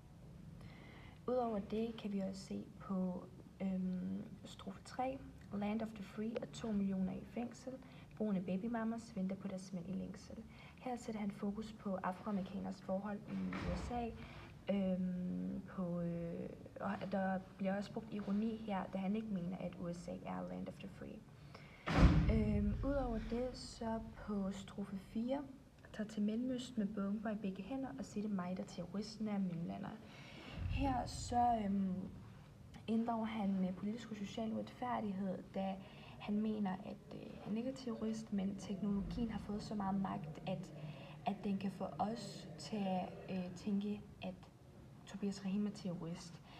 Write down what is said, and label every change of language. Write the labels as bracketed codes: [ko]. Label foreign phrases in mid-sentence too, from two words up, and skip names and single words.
[da] Udover det kan vi også se på strofe 3, [en] Land of the Free [da] og 2 millioner i fængsel, brugende babymamas venter på deres mænd i længsel. Her sætter han fokus på afroamerikaners forhold i USA, og der bliver også brugt ironi her, da han ikke mener, at USA er [en] Land of the Free. [da] Udover det, så på strofe 4, tager til Mellemøsten med bomber i begge hænder og siger det mig, der terroristen er mellemlander. Her så inddrager han politisk og social uretfærdighed, da han mener, at han ikke er terrorist, men teknologien har fået så meget magt, at den kan få os til at tænke, at Tobias Rahim er terrorist.